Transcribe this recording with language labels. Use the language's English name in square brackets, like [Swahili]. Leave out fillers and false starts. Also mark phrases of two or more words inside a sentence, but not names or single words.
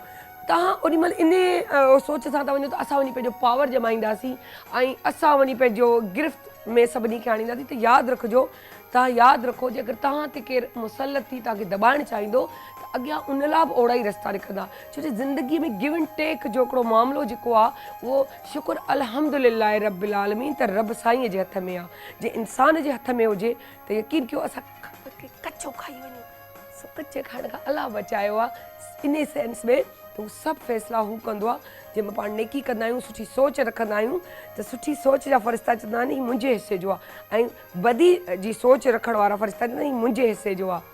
[Sindhi] तव्हां ओॾीमहिल इन सोच सां था वञो त असां वञी पंहिंजो पावर जमाईंदासीं ऐं असां वञी पंहिंजो गिरफ़्त में सभिनी खे आणींदासीं त यादि रखिजो तव्हां यादि रखो जे अगरि तव्हां ते केरु मुसलत थी तव्हांखे दॿाइणु चाहींदो त अॻियां उन लाइ बि ओड़ा ई रस्ता निकिरंदा छो जो ज़िंदगीअ में [English] give and take [Sindhi] जो हिकिड़ो मामिलो जेको आहे उहो शुकुरु [Arabic] الحمد لله رب العالمين [Sindhi] त रब साईंअ जे हथ में आहे। जे इंसान जे हथ में हुजे त यकीन कयो असां कचो खाई वञूं कचे खाइण खां अलाह बचायो आहे [English] in sense [Sindhi] में त उहो सभु फ़ैसिला हू कंदो आहे जंहिंमें पाण नेकी कंदा आहियूं सुठी सोच रखंदा आहियूं त सुठी सोच जा फ़रिश्ता चवंदा आहिनि हीउ मुंहिंजे हिसे जो आहे ऐं बदी जी सोच रखण वारा फ़रिश्ता चवंदा आहिनि हीउ मुंहिंजे हिसे जो आहे।